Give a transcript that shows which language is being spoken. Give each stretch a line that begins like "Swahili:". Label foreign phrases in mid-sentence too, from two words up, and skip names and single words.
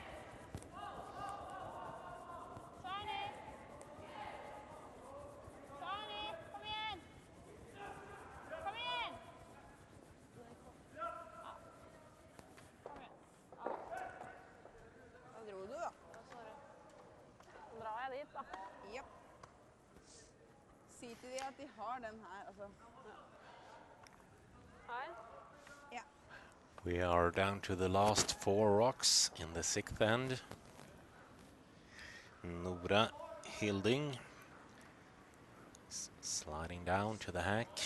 Swedish: Kör ni. Kör ni. Kom igen. Kom igen.
Norwegian: Da dro du, da.
Swedish: Vad sa du? Då drar jag dit då. Japp.
Norwegian: Si til de at de har den her, altså.
Swedish: Här. Ja.
English: We are down to the last 4 rocks in the 6th end. Nora Hilding sliding down to the hack.